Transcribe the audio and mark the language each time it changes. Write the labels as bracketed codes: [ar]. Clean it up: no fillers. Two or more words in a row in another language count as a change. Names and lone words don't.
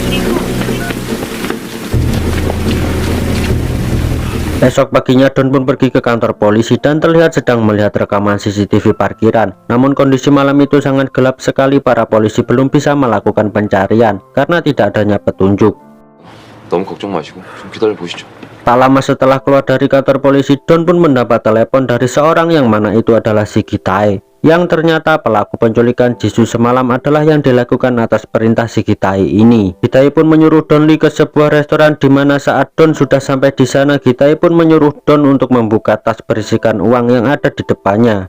[id] Esok paginya Don pun pergi ke kantor polisi dan terlihat sedang melihat rekaman CCTV parkiran. Namun kondisi malam itu sangat gelap sekali, para polisi belum bisa melakukan pencarian karena tidak adanya petunjuk. [ko] 너무 걱정 마시고 좀 기다려 보시죠. [id] Tak lama setelah keluar dari kantor polisi, Don pun mendapat telepon dari seorang yang mana itu adalah si Gitai, yang ternyata pelaku penculikan Jisoo semalam adalah yang dilakukan atas perintah si Gitai ini. Gitai pun menyuruh Don Lee ke sebuah restoran, di mana saat Don sudah sampai di sana, Gitai pun menyuruh Don untuk membuka tas berisikan uang yang ada di depannya.